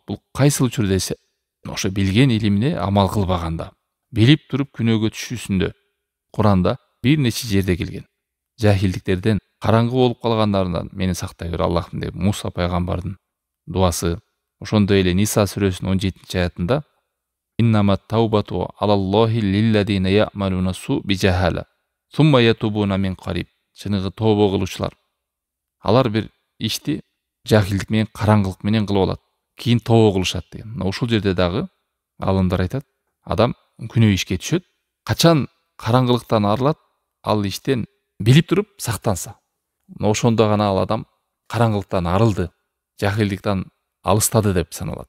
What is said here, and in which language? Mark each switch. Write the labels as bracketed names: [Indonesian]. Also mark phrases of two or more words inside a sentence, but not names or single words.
[Kyrgyz] Бул кайсыл учур десе, ошо билген илимине амал кылбаганда, билип туруп күнөөгө түшүүсүндө Куранда бир нече жерде келген. Жахилдиктерден, караңгы болуп калгандарынан мени сактай бер Аллахым деп Муса пайгамбардын дуасы. Ошондой эле Ниса сүрөсүнүн 17-аятында [Arabic] إنما التوبة على الله للذين يعملون السوء بجهالة ثم يتوبون من قريب. [Kyrgyz] Чыныгы тобо кылуучулар, алар бир ишти жахилдик менен, караңгылык менен кылып алат, кийин тобо кылышат деген. Ушул жерде дагы алымдар айтат, адам күнөө ишке түшөт, качан караңгылыктан арылат, ал иштен билип туруп сактанса, ошондо гана ал адам караңгылыктан арылды, жахилдиктен алыстады деп саналат.